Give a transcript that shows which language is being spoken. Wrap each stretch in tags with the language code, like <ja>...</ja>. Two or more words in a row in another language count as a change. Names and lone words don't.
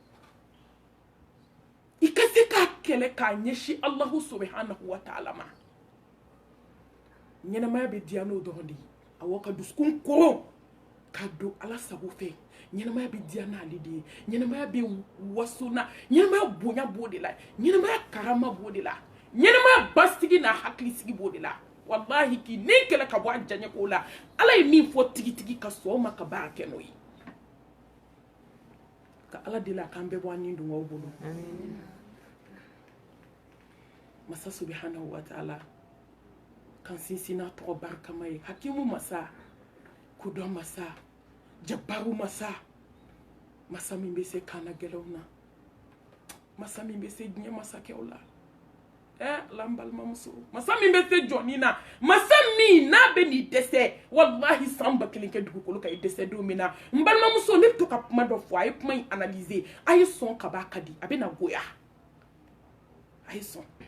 <bm>i ka se k'a kɛlɛ k'a ɲɛsin</bm> <ar>الله سبحانه وتعالى</ar> <bm>ma ɲɛnamaya bɛ diya n'o dɔrɔn de ye awɔ ka dusukun koron ka don ala sago fɛ ɲɛnamaya bɛ diya n'ale de ye ɲɛnamaya bɛ waso na ɲɛnamaya bonya b'o de la ɲɛnamaya karama b'o de la ɲɛnamaya basigi n'a hakilisigi b'o de la wallahi k'i ni kɛlɛ ka bɔ a jaɲɛ ko la ala ye min fɔ tigitigi ka sɔn o ma ka baara kɛ n'o ye ka ala deli a k'an bɛɛ bɔ an ni dungɔw bolo masa</bm> <ar>سبحانه وتعالى</ar> <bm>kan sinsin n'a tɔgɔ barikama ye hakimu masa kodɔn masa jabaru masa masa min bɛ se kaana gɛlɛnw na masa min bɛ se diɲɛ masakɛw la ala n balimamuso masa min bɛ se jɔnni na masa min n'a bɛ nin dɛsɛ wallahi san ba kelen kɛ dugukolo kan i dɛsɛ don min na n balimamuso ne bɛ to ka kuma dɔ fɔ a ye kuma in analyser a ye sɔn ka b'a ka di a bɛ na goya a ye sɔn</bm>